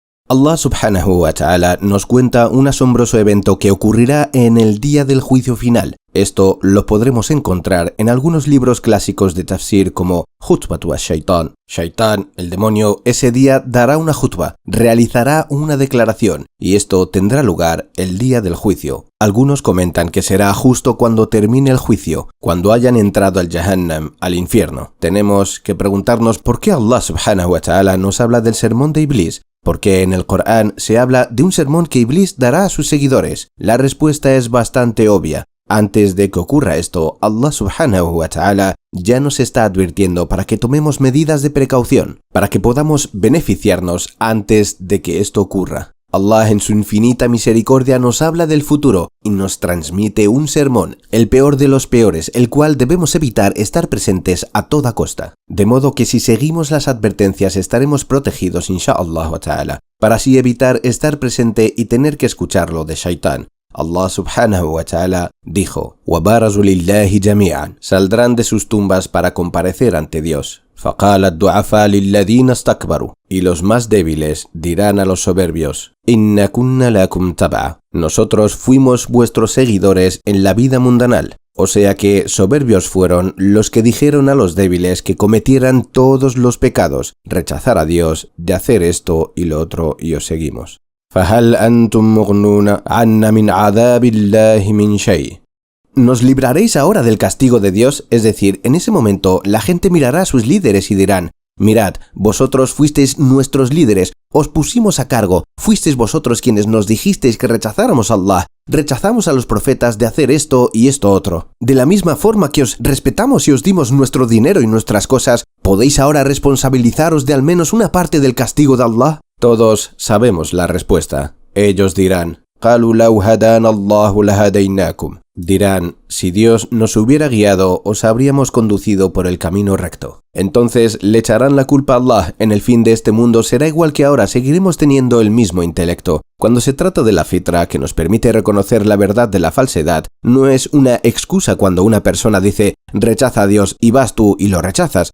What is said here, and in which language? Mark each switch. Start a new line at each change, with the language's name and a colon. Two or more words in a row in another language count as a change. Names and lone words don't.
Arabic: الله سبحانه وتعالى
Spanish: nos cuenta un asombroso evento que ocurrirá en el día del juicio final. Esto lo podremos encontrar en algunos libros clásicos de tafsir como Khutbatu ash-Shaytan. Shaitan, el demonio, ese día dará una khutba, realizará una declaración, y esto tendrá lugar el día del juicio. Algunos comentan que será justo cuando termine el juicio, cuando hayan entrado al Jahannam, al infierno. Tenemos que preguntarnos por qué
Arabic: الله سبحانه وتعالى
Spanish: nos habla del sermón de Iblis. Porque en el Corán se habla de un sermón que Iblis dará a sus seguidores. La respuesta es bastante obvia. Antes de que ocurra esto,
Arabic: الله سبحانه وتعالى
Spanish: ya nos está advirtiendo para que tomemos medidas de precaución, para que podamos beneficiarnos antes de que esto ocurra. Allah en su infinita misericordia nos habla del futuro y nos transmite un sermón, el peor de los peores, el cual debemos evitar estar presentes a toda costa. De modo que si seguimos las advertencias estaremos protegidos
Arabic: إن شاء الله وتعالى,
Spanish: para así evitar estar presente y tener que escucharlo de Shaitán.
Arabic: الله سبحانه وتعالى dijo: وَبَارَزُوا لِلَّهِ جَمِيعًا,
Spanish: saldrán de sus tumbas para comparecer ante Dios.
Arabic: فَقَالَ الضُّعَفَاءُ لِلَّذِينَ اسْتَكْبَرُوا,
Spanish: y los más débiles dirán a los soberbios:
Arabic: إِنَّا كُنَّا لَكُمْ تَبَعًا,
Spanish: nosotros fuimos vuestros seguidores en la vida mundanal. O sea que soberbios fueron los que dijeron a los débiles que cometieran todos los pecados, rechazar a Dios, de hacer esto y lo otro, y os seguimos.
Arabic: فَهَلْ أَنْتُمْ مُغْنُونَ عَنَّ مِنْ عَذَابِ اللَّهِ مِنْ شَيْءٍ.
Spanish: ¿Nos libraréis ahora del castigo de Dios? Es decir, en ese momento la gente mirará a sus líderes y dirán: mirad, vosotros fuisteis nuestros líderes, os pusimos a cargo, fuisteis vosotros quienes nos dijisteis que rechazáramos a Allah, rechazamos a los profetas de hacer esto y esto otro. De la misma forma que os respetamos y os dimos nuestro dinero y nuestras cosas, ¿podéis ahora responsabilizaros de al menos una parte del castigo de Allah? Todos sabemos la respuesta. Ellos dirán:
Arabic: قَالُوا لَوْ هَدَانَ اللَّهُ لَهَدَيْنَاكُمْ.
Spanish: Dirán: si Dios nos hubiera guiado, os habríamos conducido por el camino recto. Entonces le echarán la culpa a Allah. En el fin de este mundo será igual que ahora, seguiremos teniendo el mismo intelecto. Cuando se trata de la fitra, que nos permite reconocer la verdad de la falsedad, no es una excusa cuando una persona dice: rechaza a Dios, y vas tú y lo rechazas.